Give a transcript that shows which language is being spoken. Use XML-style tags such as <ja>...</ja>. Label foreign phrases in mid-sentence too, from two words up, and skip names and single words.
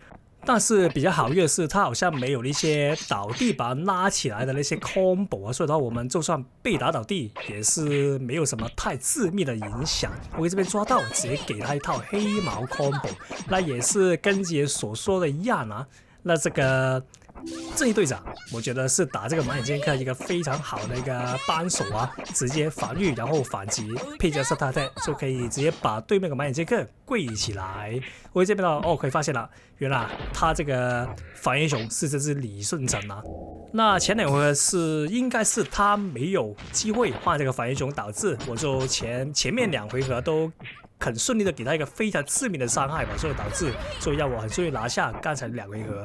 <zh>但是比較好運的是，他好像沒有那些倒地把他拉起來的那些 combo 所以的話，我們就算被打倒地，也是沒有什麼太致命的影響。我這邊抓到，直接給他一套黑毛 combo， 那也是跟姐所說的一樣那這個正義隊長，我覺得是打這個盲眼劍客一個非常好的一個幫手直接防禦然後反擊，配加 Star Attack 就可以直接把對面的盲眼劍客跪起來。我這邊可以發現了，原來他這個防禦英雄是這隻李舜臣那前2回合應該是他沒有機會換這個防禦英雄，導致我就前面2回合都很順利的給他一個非常致命的傷害所以導致讓我很順利拿下剛才2回合。</zh>